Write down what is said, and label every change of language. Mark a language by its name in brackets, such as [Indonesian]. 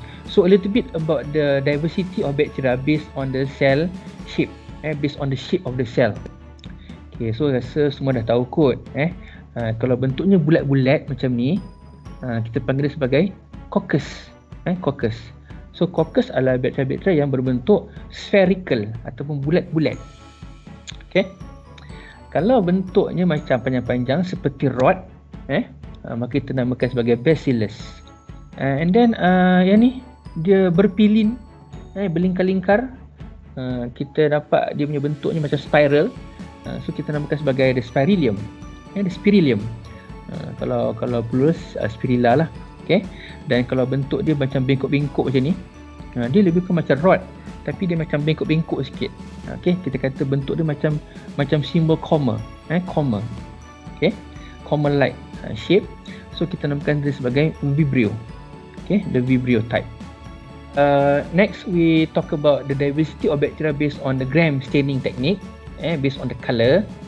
[English] So a little bit about the diversity of bacteria based on the cell shape, based on the shape of the cell. [Malay] Okay, so rasa semua dah tahu kot. Kalau bentuknya bulat-bulat macam ni, kita panggil dia sebagai coccus. Coccus. So coccus adalah bakteria-bakteria yang berbentuk spherical ataupun bulat-bulat. Okay, kalau bentuknya macam panjang-panjang seperti rod, maka kita namakan sebagai bacillus. And then yang ni dia berpilin, berlingkar-lingkar. Kita dapat dia punya bentuknya macam spiral. So kita namakan sebagai the spirillum. The spirillum. Kalau plurus spirilla lah. Okay. Dan kalau bentuk dia macam bengkok-bengkok macam ni, dia lebih ke macam rod, tapi dia macam bengkok-bengkok sikit. Okay, kita kata bentuk dia macam simbol koma. Koma. [English] Okay, koma like shape. [Malay] So kita namakan dia sebagai vibrio. [English] Okay, the vibrio type. Next we talk about the diversity of bacteria based on the Gram staining technique, based on the color.